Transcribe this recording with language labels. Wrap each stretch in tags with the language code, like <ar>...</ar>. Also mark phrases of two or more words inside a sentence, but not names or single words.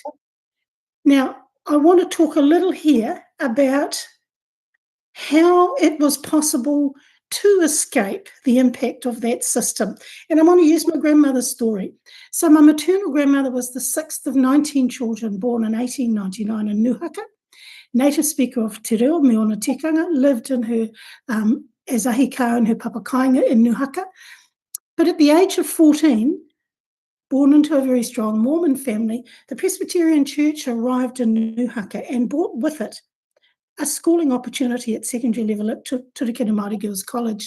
<en>Now, I want to talk a little here about how it was possible to escape the impact of that system. And I'm going to use my grandmother's story. So my maternal grandmother was the sixth of 19 children born in 1899 in Nuhaka. native speaker of</en> <mi>Te Reo, me ona tikanga,</mi> <en>lived in her as ahikau in her papakainga in Nuhaka. But at the age of 14, born into a very strong Mormon family, the Presbyterian Church arrived in Nuhaka and brought with it a schooling opportunity at secondary level at Turikina Māori Girls College.</en>